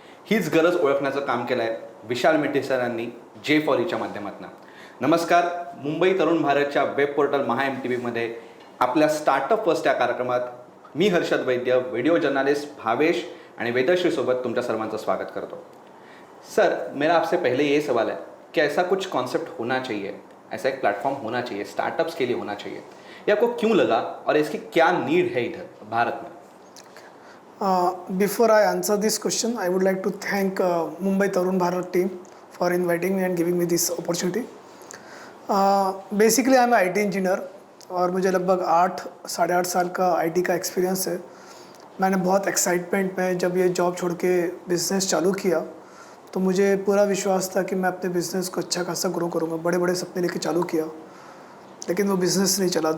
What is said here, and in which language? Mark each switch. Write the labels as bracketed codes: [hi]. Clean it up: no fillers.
[mr] हीच गरज ओळखण्याचं काम केलं आहे विशाल मेटे सरांनी J4Eच्या माध्यमातून. नमस्कार. मुंबई तरुण भारतच्या वेब पोर्टल महा MTVमध्ये आपल्या स्टार्टअप फर्स्ट या कार्यक्रमात मी हर्षद वैद्य, व्हिडिओ जर्नलिस्ट भावेश आणि वेदश्री सोबत तुमच्या सर्वांचं स्वागत करतो. [hi] सर, मेरा आपसे पहले ये सवाल है कि ऐसा कुछ कॉन्सेप्ट होना चाहिए, ऐसा एक प्लेटफॉर्म होना चाहिए, स्टार्टअप्स के लिए होना चाहिए. ये आपको क्यों लगा और इसकी क्या नीड है इधर भारत में? [en] Before I answer this question, I would like to thank Mumbai Tarun Bharat team for inviting me and giving me this opportunity. Basically, I am an IT engineer [hi] और मुझे लगभग 8-8.5 साल का IT का एक्सपीरियंस है. मैंने बहुत एक्साइटमेंट में जब ये जॉब छोड़ के बिज़नेस चालू किया तो मुझे पूरा विश्वास था कि मैं अपने बिज़नेस को अच्छा खासा ग्रो करूँगा. बड़े बड़े सपने लेके चालू किया, लेकिन वो बिज़नेस नहीं चला.